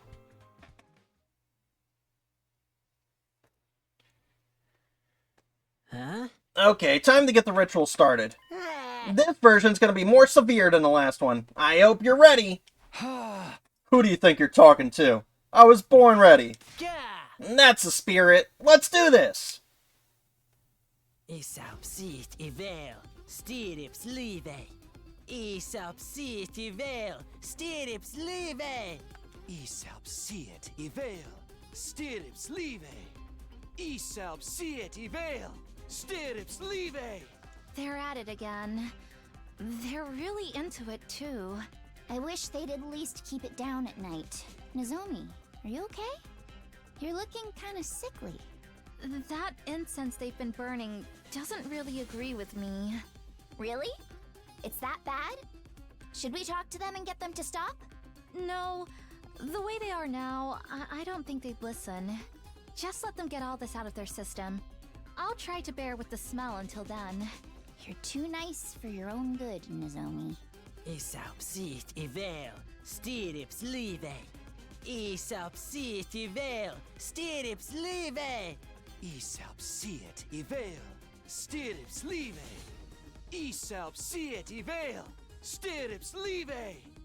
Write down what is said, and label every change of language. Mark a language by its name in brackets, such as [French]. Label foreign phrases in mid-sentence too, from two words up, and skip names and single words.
[English] Okay, time to get the ritual started. This version's gonna be more severe than the last one. I hope you're ready. Who do you think you're talking to? I was born ready. That's the spirit. Let's do this. Isapsit ivel, stirrips live. Isapsit ivel, stirrips live. Isapsit ivel, stirrips live. Isapsit ivel, stirrips live. They're at it again. They're really into it, too. I wish they'd at least keep it down at night. Nozomi, are you okay? You're looking kind of sickly. That incense they've been burning doesn't really agree with me. Really? It's that bad? Should we talk to them and get them to stop? No. The way they are now, I don't think they'd listen. Just let them get all this out of their system. I'll try to bear with the smell until then. You're too nice for your own good, Nozomi. Isapsit ivel, stirrips live. Isapsit ivel, stirrips live. Isapsit ivel, stirrips live. Isapsit ivel, stirrips live.